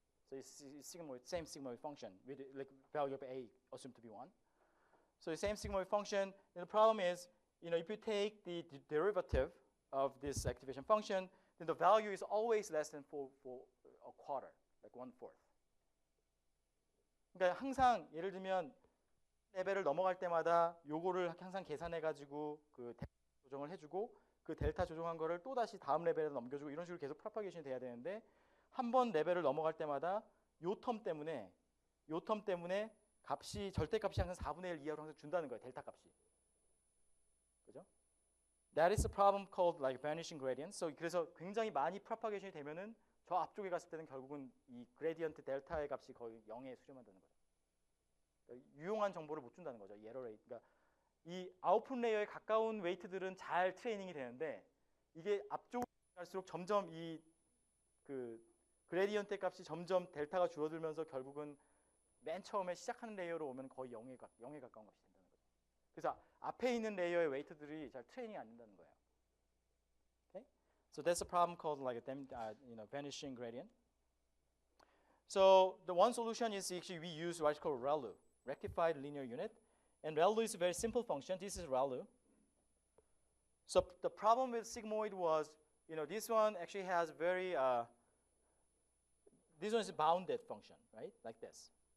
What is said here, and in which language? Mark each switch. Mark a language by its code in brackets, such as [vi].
[en] So it's sigmoid, same sigmoid function with like value of a assumed to be 1. So the same sigmoid function. And the problem is, if you take the derivative of this activation function, then the value is always less than for a quarter, like 1/4. [ko] 그러니까 항상 예를 들면 레벨을 넘어갈 때마다 요거를 항상 계산해가지고 그 델타 조정을 해주고, 그 델타 조정한 거를 또 다시 다음 레벨에 넘겨주고, 이런 식으로 계속 프로파게이션이 돼야 되는데, 한 번 레벨을 넘어갈 때마다 요 텀 때문에 값이 절대값이 항상 4분의 1 이하로 항상 준다는 거예요, 델타 값이. 그죠? [en] That is a problem called like vanishing gradient. [ko] So 그래서 굉장히 많이 프로파게이션이 되면은 저 앞쪽에 갔을 때는 결국은 이 그레디언트 델타의 값이 거의 0에 수렴한다는 거죠. 그러니까 유용한 정보를 못 준다는 거죠, 이 에러 레이트. 그러니까 이 아웃풋 레이어에 가까운 웨이트들은 잘 트레이닝이 되는데, 이게 앞쪽으로 갈수록 점점 이 그레디언트 값이 점점 델타가 줄어들면서 결국은 맨 처음에 시작하는 레이어로 오면 거의 0에 가까운 값이 된다는 거죠. 그래서 앞에 있는 레이어의 웨이트들이 잘 트레이닝이 안 된다는 거예요. [en] Okay? So that's a problem called like a vanishing gradient. So the one solution is actually we use what's called ReLU, rectified linear unit. And ReLU is a very simple function. This is ReLU. So the problem with sigmoid was, this one actually has very, this one is a bounded function, right? Like this.